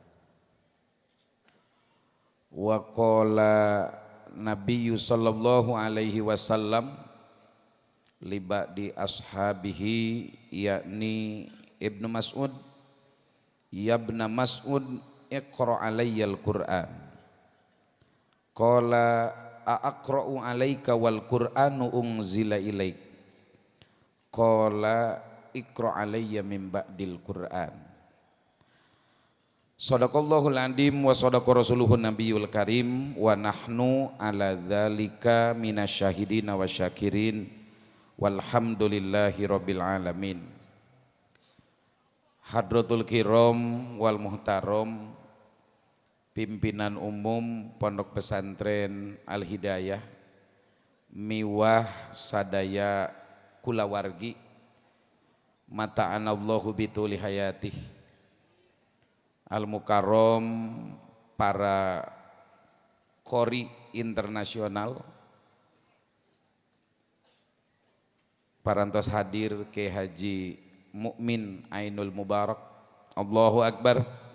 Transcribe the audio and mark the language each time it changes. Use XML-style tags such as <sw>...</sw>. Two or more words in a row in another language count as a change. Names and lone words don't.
<ar>وقال النبي صلى الله عليه وسلم لبعض أصحابه يعني ابن مسعود، يا ابن مسعود اقرأ علي القرآن. قال أأقرأ عليك والقرآن أنزل إليك. قال اقرأ علي من بعض القرآن. صدق الله العظيم وصدق رسوله النبي الكريم ونحن على ذلك من الشاهدين والشاكرين. والحمد لله رب العالمين. حضرة الكرام والمحترم,</ar> <id>pimpinan umum</id> <su>Pondok Pesantren Al Hidayah miwah sadaya kulawargi</su> <ar>متعنا الله بطول حياته. المكرم,</ar> <su>para qori internasional, parantos hadir ke Haji Mukmin Ainul Mubarak,</su> <ar>الله أكبر.</ar>